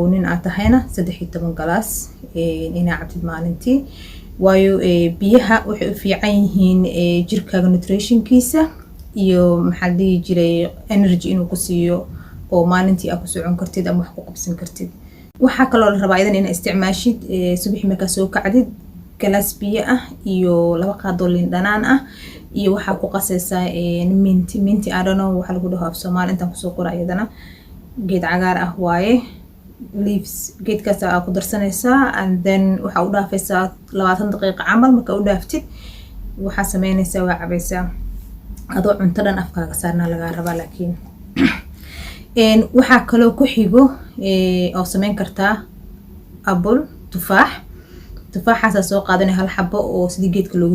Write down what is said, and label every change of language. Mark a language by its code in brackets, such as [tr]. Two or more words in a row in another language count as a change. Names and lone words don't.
[so] nin aad tahayna 13 galaas inaad cabtid maalintii waayo biyaha waxay u fiican yihiin jirkaaga nutritionkiisa iyo maxaa la dhihi jiray energy inuu ku siiyo oo maalintii aad ku socon kartid ama wax ku qabsan kartid waxaa kaloo la rabaa idan inaad isticmaashid subax markaa soo kacdid galaas biyo ah iyo 2 qaadoo liin dhanaan ah iyo waxaa ku qasaysaa minti [en] I don't know [so] waxa lagu dhaho af Soomaali intaan kusoo qoray iyadana geed cagaar ah waaye leaves geedkaas aad ku darsanaysaa [en] and then [so] waxa u dhaafaysaa 20 daqiiqo camal marka u dhaaftid waxa sameynaysaa waa cabaysaa adoo cunto dhan afkaaga saarna laga rabaa laakiin waxaa kaloo ku xigo oo sameyn kartaa apple tufaaxaas soo qaadanay hal xabo oo sidii geedka looga